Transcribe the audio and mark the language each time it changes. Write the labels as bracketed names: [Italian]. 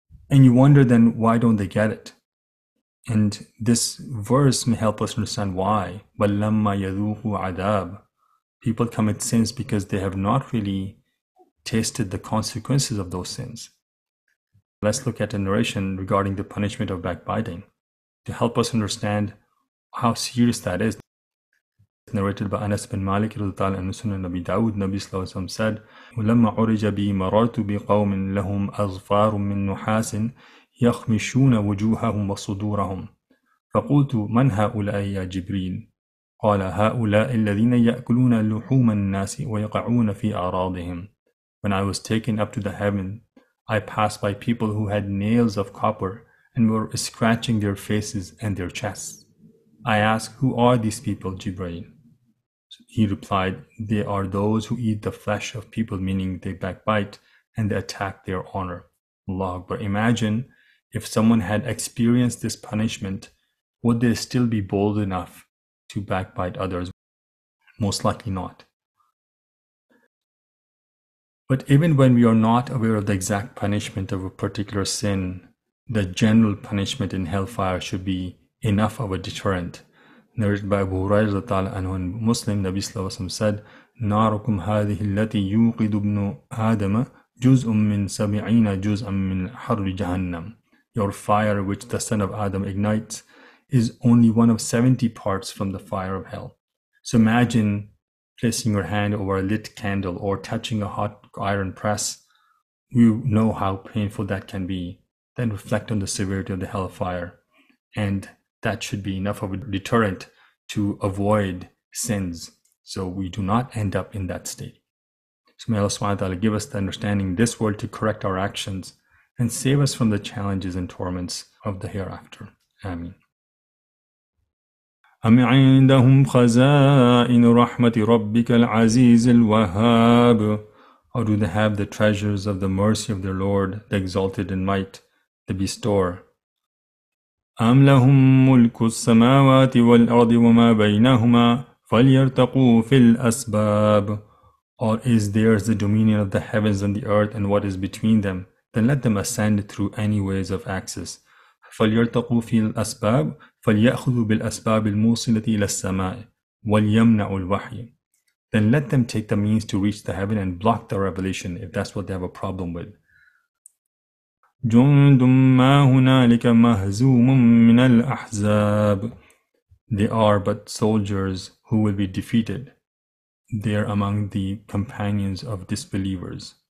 [English] And you wonder then, why don't they get it? And this verse may help us understand why. [Arabic] وَلَمَّا يَذُوقُوا عَذَابٍ. [English] People commit sins because they have not really tasted the consequences of those sins. Let's look at a narration regarding the punishment of backbiting to help us understand how serious that is. Narrated by Anas bin Malik in Sunan Nabi Dawud, Nabi Sallallahu Alaihi Wasallam said, [Arabic] وَلَمَّا عُرِجَ بِي مَرَرْتُ بِقَوْمٍ لَهُمْ أَظْفَارٌ مِّن نُحَاسٍ يَخْمِشُونَ وُجُوهَهُمْ وَصُدُورَهُم فقلت من هؤلاء يا جبريل؟ قال هؤلاء الذين يأكلون لحوم الناس ويقعون في أعراضهم. [English] When I was taken up to the heaven, I passed by people who had nails of copper and were scratching their faces and their chests. I asked, who are these people, Jibreel? He replied, they are those who eat the flesh of people, meaning they backbite and they attack their honor. Allah Akbar. Imagine if someone had experienced this punishment, would they still be bold enough to backbite others? Most likely not. But even when we are not aware of the exact punishment of a particular sin, the general punishment in hellfire should be enough of a deterrent. Narrated by Abu Hurairah anhu and Muslim, Nabi Sallallahu Alaihi Wasallam said, [Arabic] نَارُكُمْ هَذِهِ الَّتِي يُوقِدُ ابْنُ آدَمَ جُزْءٌ مِّن سَبْعِينَ جُزْءًا مِّن حَرِّ جَهَنَّمَ. [English] Your fire which the son of Adam ignites is only one of 70 parts from the fire of hell. So imagine placing your hand over a lit candle or touching a hot iron press. You know how painful that can be. Then reflect on the severity of the hellfire, and that should be enough of a deterrent to avoid sins, so we do not end up in that state. So may Allah subhanahu wa ta'ala give us the understanding in this world to correct our actions and save us from the challenges and torments of the hereafter. Ameen. [Arabic] أم عندهم خزائن رحمة ربك العزيز الوهاب. [English] Or do they have the treasures of the mercy of their Lord, the exalted in might, the bestower? [Arabic] أم لهم ملك السماوات والأرض وما بينهما فليرتقوا في الأسباب. [English] Or is theirs the dominion of the heavens and the earth and what is between them? Then let them ascend through any ways of access. [Arabic] فليرتقوا في الأسباب فليأخذوا بالأسباب الموصلة إلى السماء وليمنعوا الوحي. [English] Then let them take the means to reach the heaven and block the revelation if that's what they have a problem with. [Arabic] جند ما هنالك مهزوم من الأحزاب. [English] They are but soldiers who will be defeated. They are among the companions of disbelievers.